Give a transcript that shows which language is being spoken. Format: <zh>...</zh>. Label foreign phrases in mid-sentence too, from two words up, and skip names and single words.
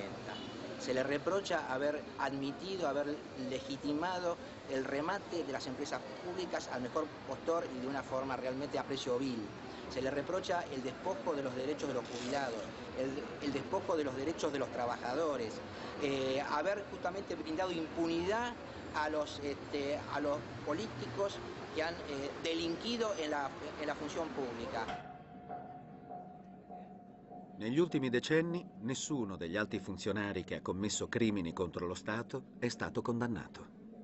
<es>Se le reprocha haber admitido, haber legitimado el remate de las empresas públicas al mejor postor y de una forma realmente a precio vil. Se le reprocha el despojo de los derechos de los jubilados, el despojo de los derechos de los trabajadores, haber justamente brindado impunidad a los políticos</es> <it>che hanno delinquido</it> <es>en</es> <it>la funzione pubblica. Negli ultimi decenni, nessuno degli alti funzionari che ha commesso crimini contro lo Stato è stato condannato.</it>